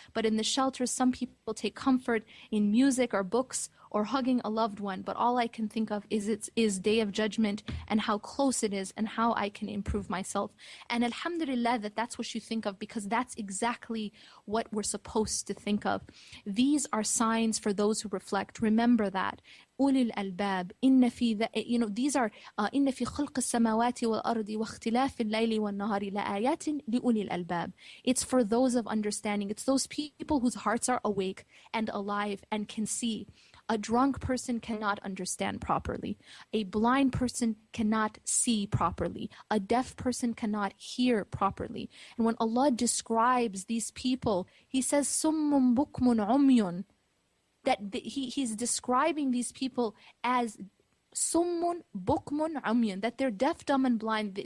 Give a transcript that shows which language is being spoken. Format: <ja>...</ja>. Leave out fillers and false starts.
<en>But in the shelters, some people take comfort in music or books or hugging a loved one. But all I can think of is Day of Judgment and how close it is and how I can improve myself. And alhamdulillah that's what you think of, because that's exactly what we're supposed to think of. These are signs for those who reflect. Remember that.</en> <ar>أولي الألباب إن في</ar> <en>these are</en> <ar>إن في خلق السماوات والأرض واختلاف الليل والنهار لآيات لأولي الألباب.</ar> <en>It's for those of understanding. It's those people whose hearts are awake and alive and can see. A drunk person cannot understand properly. A blind person cannot see properly. A deaf person cannot hear properly. And when Allah describes these people, He says summun bukmun umyun, that he's describing these people as summun bukmun umyun, that they're deaf, dumb, and blind.</en>